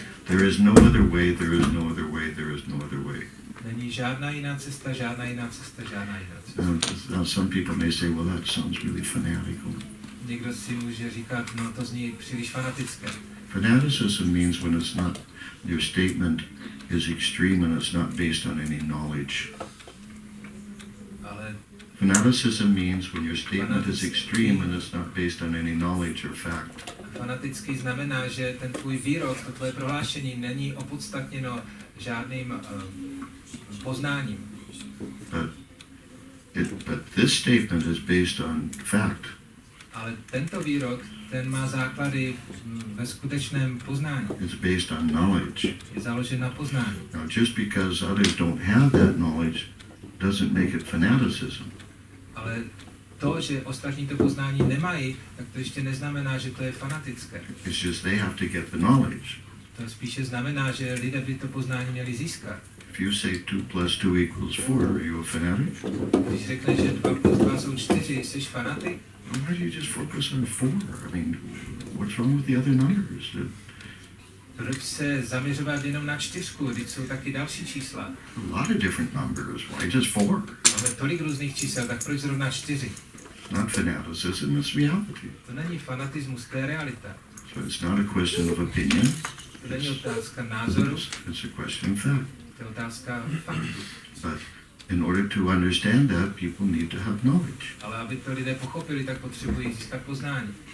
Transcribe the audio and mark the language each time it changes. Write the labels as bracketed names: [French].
[English] There is no other way, there is no other way, there is no other way. [Czech] Není žádná jiná cesta, žádná jiná cesta, žádná jiná cesta. [English] Now some people may say, well, that sounds really fanatical. [Czech] Někdo si může říkat, no to zní příliš fanatické. [English] Fanaticism means when it's not, your statement is extreme and it's not based on any knowledge. [Czech] Ale [English] Fanaticism means when your statement is extreme and it's not based on any knowledge or fact. [Czech] fanatický znamená, že ten tvůj výrok, to tvoje prohlášení není opodstatněno žádným poznáním. [English] But this statement is based on fact. [Czech] Ale tento výrok, ten má základy ve skutečném poznání. [English] It's based on knowledge. [Czech] Je založen na poznání. [English] Now, just because others don't have that knowledge doesn't make it fanaticism. [Czech] Ale to, že ostatní to poznání nemají, tak to ještě neznamená, že to je fanatické. [English] It's just they have to get the knowledge. [Czech] To spíše znamená, že lidé by to poznání měli získat. [English] If you say 2 plus 2 equals 4, are you a fanatic? [Czech] Když řekneš, že 2 plus 2 jsou 4, jsi fanatik? [English] Why do you just focus on 4? I mean, what's wrong with the other numbers? [Czech] Proč se zaměřovat jenom na 4, když jsou taky další čísla? [English] A lot of different numbers. Why just 4? [Czech] Máme tolik různých čísel, tak proč zrovna 4? [English] Not fanaticism, it's reality. [Czech] To není fanatismus, to je realita. [English] So it's not a question of opinion. [Czech] To není otázka názoru, [English] It's a question of fact. [Czech] to je otázka faktu. [English] But in order to understand that, people need to have knowledge. [Czech] Ale aby to lidé pochopili, tak potřebují získat poznání.